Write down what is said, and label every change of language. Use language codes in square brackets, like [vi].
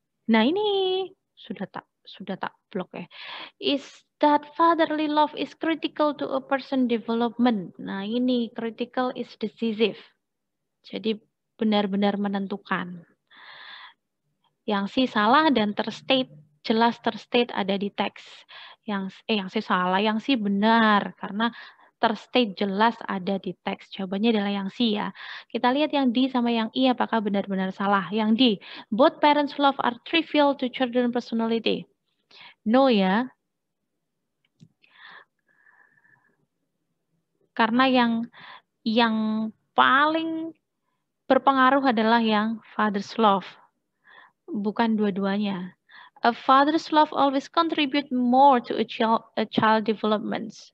[id] Nah ini sudah tak blok ya. [en] Is that fatherly love is critical to a person development. [id] Nah ini [en] critical is decisive. [id] Jadi benar-benar menentukan. Yang C salah dan jelas terstate ada di teks. Yang C salah, yang C benar karena terstate jelas ada di teks. Jawabannya adalah yang C ya. Kita lihat yang D sama yang E apakah benar-benar salah. Yang D, [en] both parents' love are trivial to children personality. No ya. [id] Karena yang paling berpengaruh adalah yang father's love. Bukan dua-duanya. [en] A father's love always contribute more to a child development.